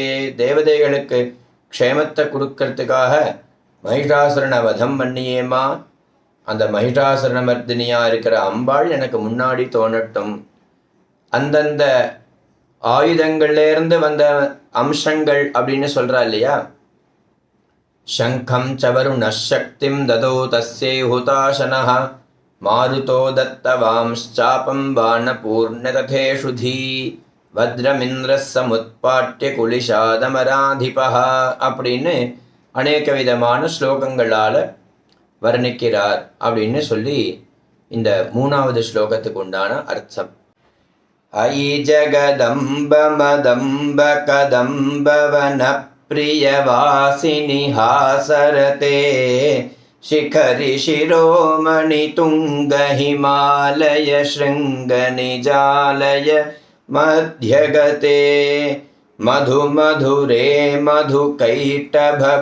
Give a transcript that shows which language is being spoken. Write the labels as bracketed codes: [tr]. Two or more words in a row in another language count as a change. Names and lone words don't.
[ta] தேவதைகளுக்கு க்ஷேமத்தை கொடுக்கறதுக்காக மகிஷாசுரனை வதம் பண்ணியேமா அந்த மகிஷாசுரமர்தினியாக இருக்கிற அம்பாள் எனக்கு முன்னாடி தோணட்டும். அந்தந்த ஆயுதங்கள்லேருந்து வந்த அம்சங்கள் அப்படின்னு சொல்கிறா இல்லையா. [sa] शङ्खं च वरुणशक्तिं ददौ तस्यै हुताशनः मारुतो दत्तवांश्चापं बाणपूर्णरथेषु धी वज्रमिन्द्रः समुत्पाट्य कुलिशादमराधिपः [ta] அப்படின்னு அநேக விதமான ஸ்லோகங்களால் வர்ணிக்கிறார் அப்படின்னு சொல்லி இந்த மூணாவது ஸ்லோகத்துக்கு உண்டான அர்த்தம். [sa] अयि जगदम्ब मदम्ब कदम्बवन प्रियवासिनि हासरते शिखरि शिरोमणि तुंग हिमालय शृंग निजालय मध्यगते मधु मधुरे मधु कैटभ